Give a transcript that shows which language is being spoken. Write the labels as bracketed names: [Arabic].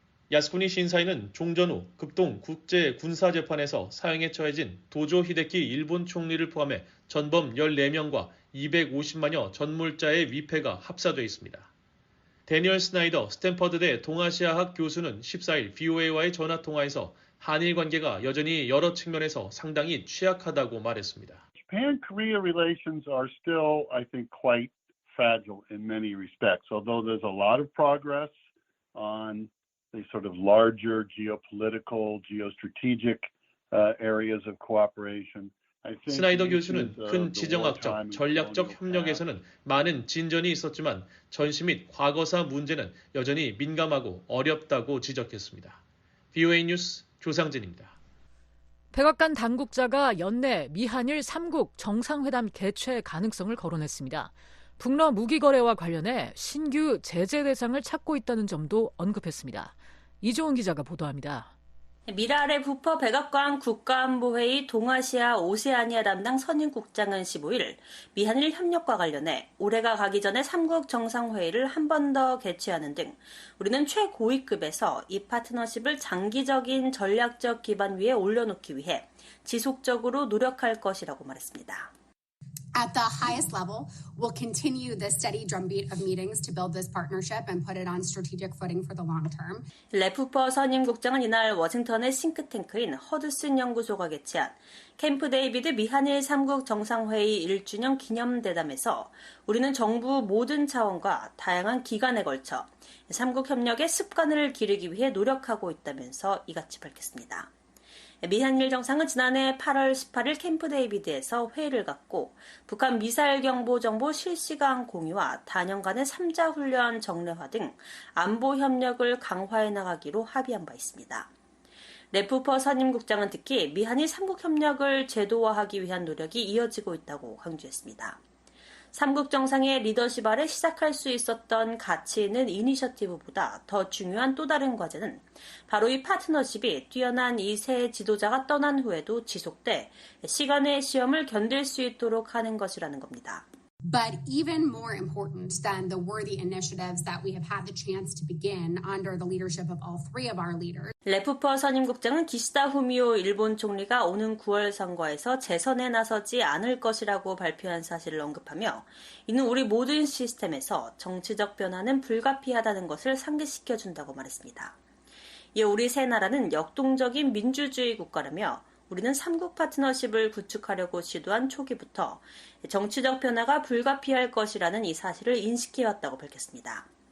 [Korean] 야스쿠니 신사위는 종전 후 급동 국제군사재판에서 사형에 처해진 도조 히데키 일본 총리를 포함해 전범 14명과 250만여 전물자의 위패가 합사돼 있습니다. 데니얼 스나이더 스탠퍼드대 동아시아학 교수는 14일 VOA와의 전화통화에서 한일 관계가 여전히 여러 측면에서 상당히 취약하다고 말했습니다. [English] Japan-Korea relations are still, I think, quite fragile in many respects, although there's a lot of progress on the sort of larger geopolitical, geostrategic areas of cooperation. [Korean] 스나이더 교수는 큰 지정학적, 전략적 협력에서는 많은 진전이 있었지만 전시 및 과거사 문제는 여전히 민감하고 어렵다고 지적했습니다. VOA 뉴스 조상진입니다. 백악관 당국자가 연내 미한일 3국 정상회담 개최 가능성을 거론했습니다. 북러 무기 거래와 관련해 신규 제재 대상을 찾고 있다는 점도 언급했습니다. 이조은 기자가 보도합니다. 미랄의 부퍼 백악관 국가안보회의 동아시아 오세아니아 담당 선임국장은 15일 미한일 협력과 관련해 올해가 가기 전에 3국 정상회의를 한 번 더 개최하는 등 우리는 최고위급에서 이 파트너십을 장기적인 전략적 기반 위에 올려놓기 위해 지속적으로 노력할 것이라고 말했습니다. [English] At the highest level, we'll continue the steady drumbeat of meetings to build this partnership and put it on strategic footing for the long term. [Korean] 레프퍼 선임국장은 이날 워싱턴의 싱크탱크인 허드슨 연구소가 개최한 캠프 데이비드 미한일 3국 정상회의 1주년 기념대담에서 우리는 정부 모든 차원과 다양한 기관에 걸쳐 3국 협력의 습관을 기르기 위해 노력하고 있다면서 이같이 밝혔습니다. 미한일 정상은 지난해 8월 18일 캠프 데이비드에서 회의를 갖고 북한 미사일 경보 정보 실시간 공유와 단연간의 3자 훈련 정례화 등 안보 협력을 강화해 나가기로 합의한 바 있습니다. 레프퍼 선임국장은 특히 미한일 3국 협력을 제도화하기 위한 노력이 이어지고 있다고 강조했습니다. 3국 정상의 리더십 아래 시작할 수 있었던 가치 있는 이니셔티브보다 더 중요한 또 다른 과제는 바로 이 파트너십이 뛰어난 이 세 지도자가 떠난 후에도 지속돼 시간의 시험을 견딜 수 있도록 하는 것이라는 겁니다. [English] But even more important than the worthy initiatives that we have had the chance to begin under the leadership of all three of our leaders. [Korean] 레프퍼 선임국장은 기시다 후미오 일본 총리가 오는 9월 선거에서 재선에 나서지 않을 것이라고 발표한 사실을 언급하며 이는 우리 모든 시스템에서 정치적 변화는 불가피하다는 것을 상기시켜준다고 말했습니다. 이에 우리 세 나라는 역동적인 민주주의 국가라며 우리는 3국 파트너십을 구축하려고 시도한 초기부터 정치적 변화가 불가피할 것이라는 이 사실을 인식해왔다고 밝혔습니다.